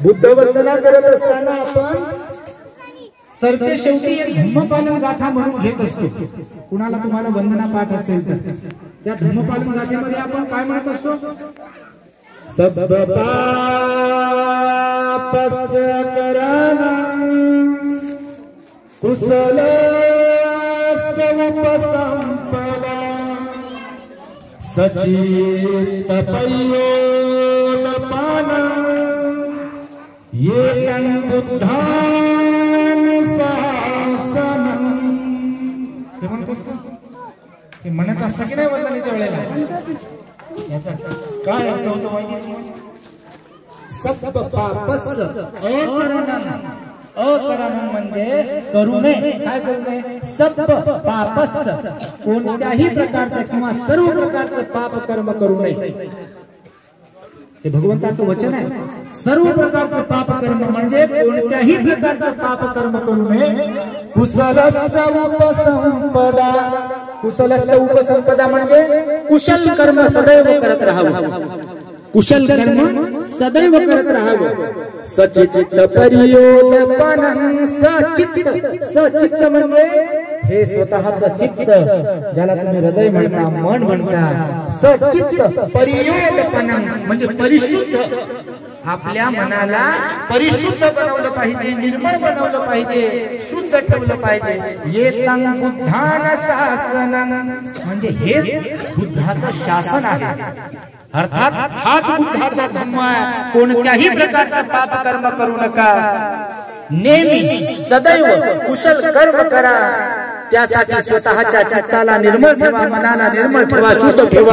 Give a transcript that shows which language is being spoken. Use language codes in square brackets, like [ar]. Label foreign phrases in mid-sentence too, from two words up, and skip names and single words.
[mr] बुद्ध वंदना करत असताना आपण सरते शेवटी एक धम्मपालन गाथा म्हणून घेत असतो. कुणाला तुम्हाला वंदना पाठ असेल तर त्या धम्मपालन गाथेमध्ये आपण काय म्हणत असतो? [pi] सब पापस करणं कुशल उपसंपदा सचित परियोगपानं येतं बुद्धान सहसनं. [mr] हे म्हणत असतो, हे म्हणत असतं की नाही वंदनेच्या वेळेला? याचा काय अर्थ होतो माहिती? [pi] सब पापस अकरणं [mr] म्हणजे करू नये. काय करू नये? [pi] सब पापस, [mr] कोणत्याही प्रकारचं किंवा सर्व प्रकारचं पाप कर्म करू नये. हे भगवंताचं वचन आहे. सर्व प्रकारचं पाप कर्म म्हणजे कोणत्याही प्रकारचं पाप कर्म करू नये. [pi] कुशलस्य उपसंपदा, कुशलस्य उपसंपदा [mr] म्हणजे कुशल कर्म सदैव करत राहावं. कुशल कर्म सदैव करत राहावं. [pi] सचित परियोगपानं, [mr] सचित म्हणजे हे स्वतःचं चित्त, ज्याला तुम्ही हृदय म्हणता, मन म्हणता. [pi] सचित परियोगपानं [mr] म्हणजे परिशुद्ध. आपल्या मनाला परिशुद्ध बनवलं पाहिजे, निर्मळ बनवलं पाहिजे, शुद्ध ठेवलं पाहिजे. [pi] येतं बुद्धान शासनं [mr] म्हणजे हेच बुद्धाचं शासन आहे. अर्थात हाच बुद्धाचा धम्म आहे. कोणत्याही प्रकारचं पाप कर्म करू नका. नेहमी सदैव कुशल कर्म करा. त्यासाठी स्वतःच्या चित्ताला निर्मळ ठेवा, मनाला निर्मळ ठेवा, शुद्ध ठेवा.